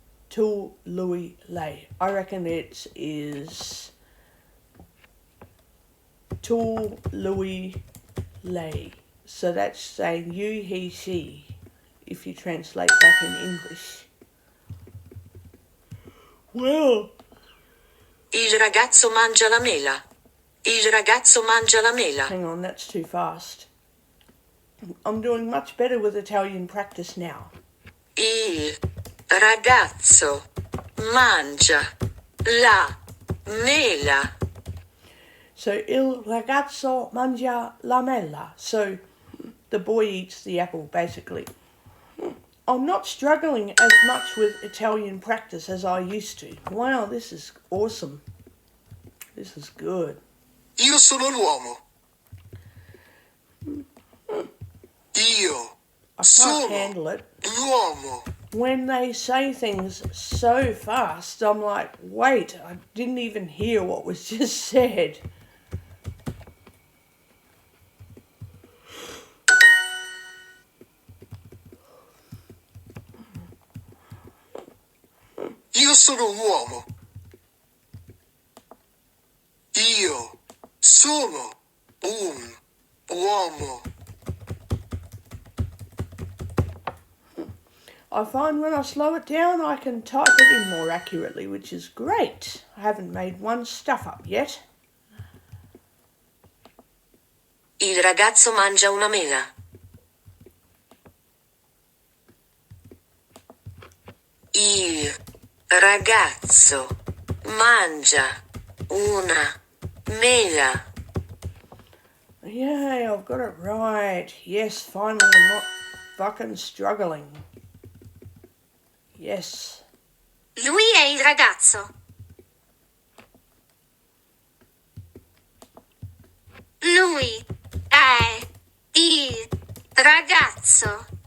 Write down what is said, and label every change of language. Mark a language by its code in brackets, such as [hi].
[it] Tu, lui, lei. [en] I reckon it is [it] tu, lui, lei. [en] So that's saying you, he, she, if you translate back in English. Well, [it] Il ragazzo mangia la mela. Il ragazzo mangia la mela. [en] hang on, that's too fast. I'm doing much better with Italian practice now. [it] Il ragazzo mangia la mela. So, il ragazzo mangia la mela. [en] So, the boy eats the apple, basically. I'm not struggling as much with Italian practice as I used to. Wow, this is awesome. This is good. [it] Io sono l'uomo. Io [en] I can't [it] sono [en] handle it. [it] l'uomo. [en] When they say things so fast, I'm like, wait, I didn't even hear what was just said. [it] Io sono un uomo. Io sono un uomo. [en] I find when I slow it down, I can type it in more accurately, which is great. I haven't made one stuff up yet. [it] Il ragazzo mangia una mela. Il ragazzo mangia una mela. [en] Yay, I've got it right. Yes, finally I'm not fucking struggling. Yes. [it] Lui è il ragazzo. Lui è il ragazzo.